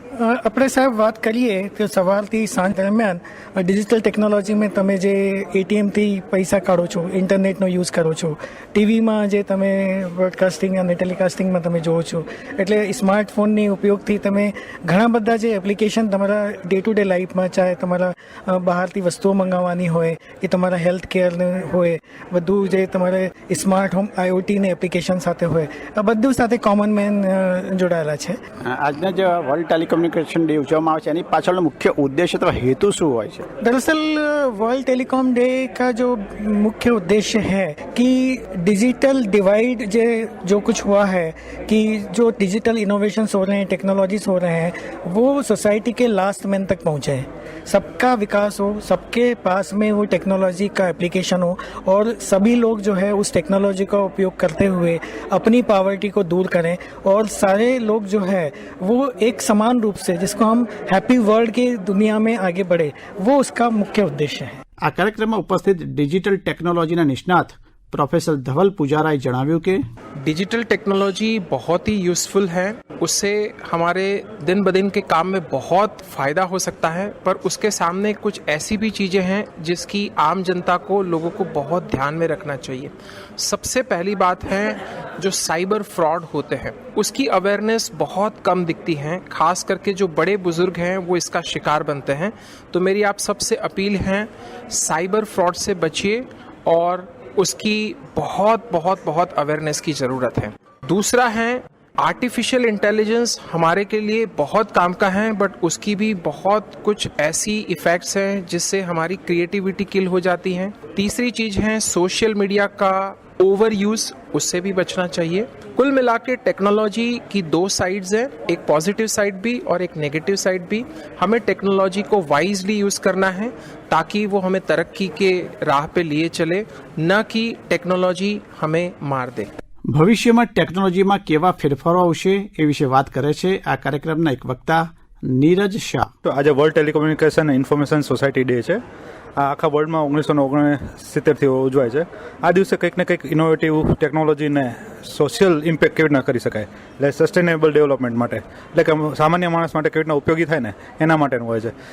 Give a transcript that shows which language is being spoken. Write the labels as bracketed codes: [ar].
[gu] આપણે સાહેબ વાત કરીએ તો સવારથી સાંજ દરમિયાન ડિજિટલ ટેકનોલોજીમાં તમે જે ATMથી પૈસા કાઢો છો, ઇન્ટરનેટનો યુઝ કરો છો, ટીવીમાં જે તમે બ્રોડકાસ્ટિંગ અને ટેલિકાસ્ટિંગમાં તમે જોવો છો, એટલે સ્માર્ટફોનની ઉપયોગથી તમે ઘણા બધા જે એપ્લિકેશન તમારા ડે ટુ ડે લાઈફમાં, ચાહે તમારા બહારથી વસ્તુઓ મંગાવવાની હોય કે તમારા હેલ્થ કેરને હોય, બધું જે તમારે સ્માર્ટ હોમ IoTની એપ્લિકેશન સાથે હોય, આ બધું સાથે કોમન મેન જોડાયેલા છે. આજના જે વર્લ્ડ ટેલિકોમ डे उजवવામાં આવે છે એની પાછળનો મુખ્ય ઉદ્દેશ્ય અથવા હેતુ શું હોય છે? [hi] दरअसल वर्ल्ड टेलीकॉम डे का जो मुख्य उद्देश्य है कि डिजिटल डिवाइड जो कुछ हुआ है कि जो डिजिटल इनोवेशंस हो रहे हैं, टेक्नोलॉजीज हो रहे हैं, वो सोसाइटी के लास्ट मैन तक पहुँचे, सबका विकास हो, सबके पास में वो टेक्नोलॉजी का एप्लीकेशन हो और सभी लोग जो है उस टेक्नोलॉजी का उपयोग करते हुए अपनी पॉवर्टी को दूर करें और सारे लोग जो है वो एक समान रूप से, जिसको हम हैप्पी वर्ल्ड की दुनिया में आगे बढ़े, वो उसका मुख्य उद्देश्य है. [gu] આ કાર્યક્રમમાં ઉપસ્થિત ડિજિટલ ટેકનોલોજીના નિષ્ણાત प्रोफेसर धवल पुजाराए जણાવ્યું कि [hi] डिजिटल टेक्नोलॉजी बहुत ही यूज़फुल है, उससे हमारे दिन ब दिन के काम में बहुत फ़ायदा हो सकता है, पर उसके सामने कुछ ऐसी भी चीज़ें हैं जिसकी आम जनता को, लोगों को बहुत ध्यान में रखना चाहिए. सबसे पहली बात है जो साइबर फ्रॉड होते हैं उसकी अवेयरनेस बहुत कम दिखती है, खास करके जो बड़े बुजुर्ग हैं वो इसका शिकार बनते हैं. तो मेरी आप सबसे अपील है, साइबर फ्रॉड से बचिए और उसकी बहुत बहुत बहुत अवेयरनेस की ज़रूरत है. दूसरा है आर्टिफिशियल इंटेलिजेंस हमारे के लिए बहुत काम का है, बट उसकी भी बहुत कुछ ऐसी इफ़ेक्ट्स हैं जिससे हमारी क्रिएटिविटी किल हो जाती है. तीसरी चीज़ है सोशल मीडिया का ओवर यूज़, उससे भी बचना चाहिए. कुल मिला के टेक्नोलॉजी की दो साइड्स हैं, एक पॉजिटिव साइड भी और एक नेगेटिव साइड भी. हमें टेक्नोलॉजी को वाइजली यूज़ करना है ताकि वो हमें तरक्की के राह पे लिए चले, न कि टेक्नोलॉजी हमें मार दे. [gu] ભવિષ્યમાં ટેકનોલોજીમાં કેવા ફેરફારો આવશે એ વિશે વાત કરે છે આ કાર્યક્રમના એક વક્તા નીરજ શાહ. તો આજે world telecommunication information society day છે. આ આખા વર્લ્ડમાં 1969થી ઉજવાય છે. આ દિવસે કંઈક ને કંઈક ઇનોવેટિવ ટેકનોલોજીને સોશિયલ ઇમ્પેક્ટ કેવી રીતના કરી શકાય, એટલે સસ્ટેનેબલ ડેવલપમેન્ટ માટે, એટલે કે સામાન્ય માણસ માટે કેવી રીતના ઉપયોગી થાય ને એના માટેનું હોય છે.